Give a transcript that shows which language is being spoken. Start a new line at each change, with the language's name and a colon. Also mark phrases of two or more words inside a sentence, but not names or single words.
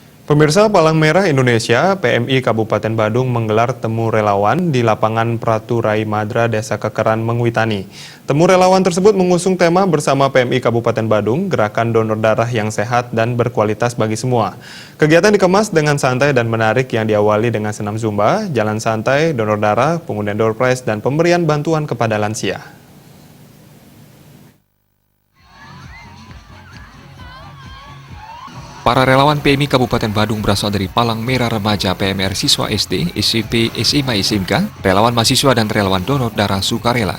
Indonesian: Pemirsa, Palang Merah Indonesia, PMI Kabupaten Badung menggelar temu relawan di lapangan Praturai Madra, Desa Kekeran, Mengwitani. Temu relawan tersebut mengusung tema bersama PMI Kabupaten Badung, gerakan donor darah yang sehat dan berkualitas bagi semua. Kegiatan dikemas dengan santai dan menarik yang diawali dengan senam zumba, jalan santai, donor darah, pengundian
English: door prize,
Indonesian: dan pemberian bantuan kepada lansia. Para relawan PMI Kabupaten Badung berasal dari Palang Merah Remaja, PMR Siswa SD, SMP, SMA, SMK, relawan mahasiswa dan relawan donor darah sukarela.